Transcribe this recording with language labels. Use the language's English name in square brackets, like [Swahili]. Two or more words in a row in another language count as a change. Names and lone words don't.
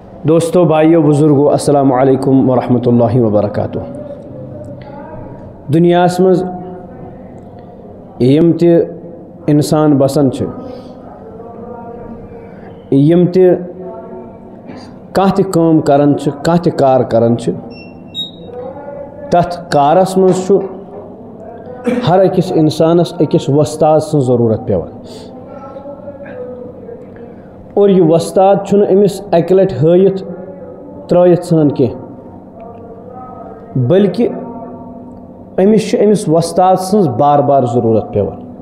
[Kashmiri] دوستو بھائیو بزرگو [Arabic] السلام علیکم ورحمۃ اللہ وبرکاتہ [Kashmiri] دنیا مز یم تہ انسان بسان یم تہ کانٛہہ تہ کٲم کران کانٛہہ تہ کار کران تتھ کارس مز ہر أکس انسانس أکس وستاد سن ضرورت پیوان اور یہ وستاد چھُنہٕ أمس اکہ لٹہِ ہٲیِتھ ترٲیِتھ ژھٕن کینٛہہ بلکہ أمس وستاد سٕنٛز بار بار ضرورت پیوان